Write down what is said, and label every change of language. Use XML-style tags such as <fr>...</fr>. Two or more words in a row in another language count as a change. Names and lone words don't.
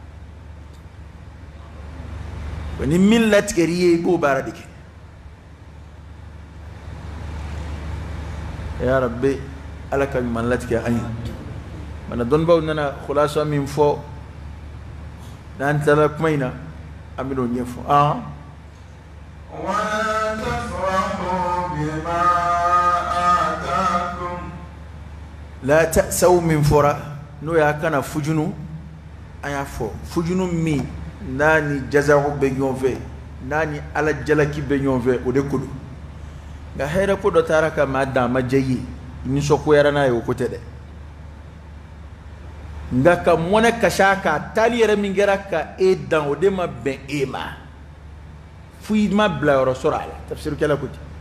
<bm>ni min latigɛr'i ye i b'o baara de kɛ</bm> <ar>يا ربي</ar> <bm>ala ka ɲuman latigɛ an ye mana dɔnnibaw nana khulasa min fɔ n'an tilala kuma in na an bɛn'o ɲɛfɔ</bm> <ar>ولا تفرحوا بما آتاكم لا تأسوا</ar> <bm>min fɔra n'o y'a kana fujunu an y'a fɔ fujunu min n'a ni jazahu bɛ ɲɔgɔn fɛ n'a ni ala jalaki bɛ ɲɔgɔn fɛ o de ko don nka hɛrɛ ko dɔ taara ka maa dan a ma diya i ye nisɔngoyara n'a ye o ko tɛ dɛ nka ka mɔnɛ kasi a kan taali yɛrɛ min kɛra ka e dan o de ma bɛn e ma fo i ma bila yɔrɔ sɔrɔ a la tafsirikɛla ko ten</bm>